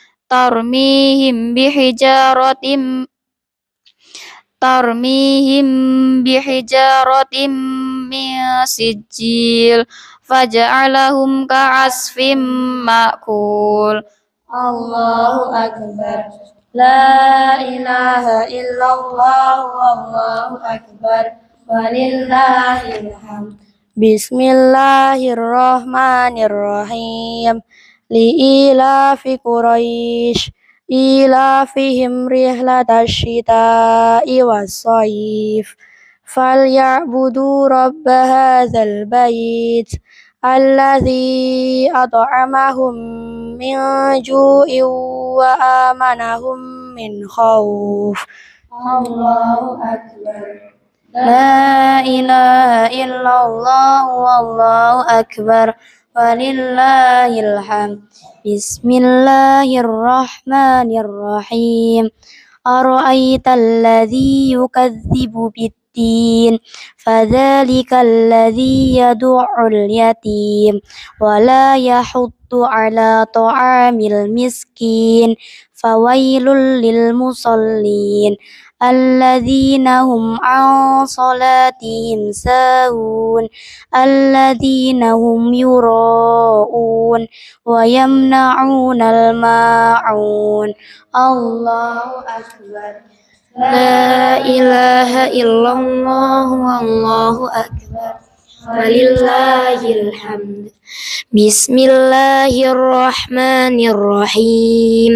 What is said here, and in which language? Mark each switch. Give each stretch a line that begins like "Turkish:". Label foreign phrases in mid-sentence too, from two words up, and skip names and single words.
Arabic: ترميهم بحجارة من سجيل فجعلهم كعصف مأكول الله أكبر. لا إله إلا الله والله أكبر. ولله الحمد. Bismillahirrahmanirrahim. لإيلاف قريش إيلافهم رحلة الشتاء والصيف فليعبدوا رب هذا البيت الذي أطعمهم من جوع وآمنهم من خوف. الله أكبر. لا إله إلا الله والله أكبر. ولله الحمد. Bismillahirrahmanirrahim. أرأيت الذي يكذب بالدين فذلك الذي يدع اليتيم ولا يحض على طعام المسكين فويل للمصلين الذين هم عن صلاتهم ساهون الذين هم يراءون ويمنعون الماعون. الله أكبر. لا إله إلا الله والله أكبر. ولله الحمد. Bismillahirrahmanirrahim.